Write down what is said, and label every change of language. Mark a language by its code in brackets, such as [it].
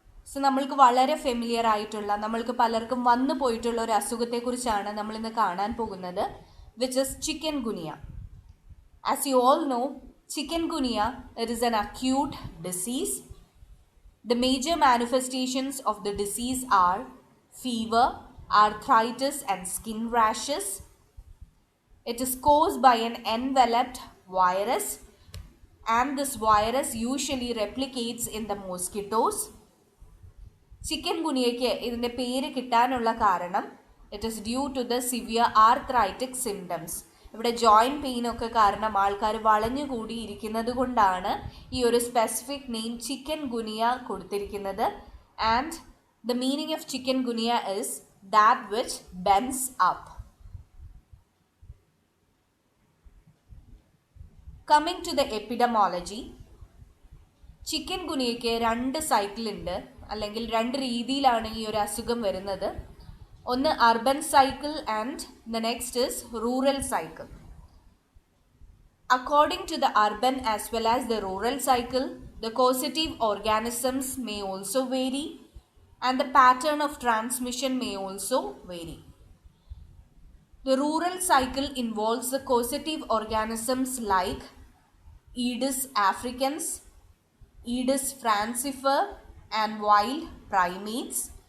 [ml] So നമ്മൾക്ക് വളരെ familiar ആയിട്ടുള്ള നമ്മൾക്ക് പലർക്കും വന്നു പോയിട്ടുള്ള ഒരു അസുഖത്തെക്കുറിച്ചാണ് നമ്മൾ ഇന്ന് കാണാൻ പോകുന്നത്, [en] Which is chikungunya. As you all know, chikungunya it is an acute disease. The major manifestations of the disease are fever, arthritis and skin rashes. It is caused by an enveloped virus, and this virus usually replicates in the mosquitoes. [ml] Chicken ഗുനിയയ്ക്ക് ഇതിൻ്റെ പേര് കിട്ടാനുള്ള കാരണം [en] It is due to the severe arthritic symptoms. [ml] ഇവിടെ joint പെയിനൊക്കെ കാരണം ആൾക്കാർ വളഞ്ഞുകൂടി ഇരിക്കുന്നത് കൊണ്ടാണ് ഈ ഒരു സ്പെസിഫിക് നെയിം ചിക്കൻ ഗുനിയ കൊടുത്തിരിക്കുന്നത്. [en] And the meaning of chikungunya is that which bends up. Coming to the epidemiology, [ml] chicken ഗുനിയയ്ക്ക് 2 സൈക്കിളുണ്ട്, അല്ലെങ്കിൽ 2 രീതിയിലാണ് ഈ ഒരു അസുഖം വരുന്നത്. ഒന്ന് [en] Urban cycle and the next is rural cycle. According to the urban as well as the rural cycle, the causative organisms may also vary and the pattern of transmission may also vary. The rural cycle involves the causative organisms like Aedes africans, Aedes falciparum and wild primates.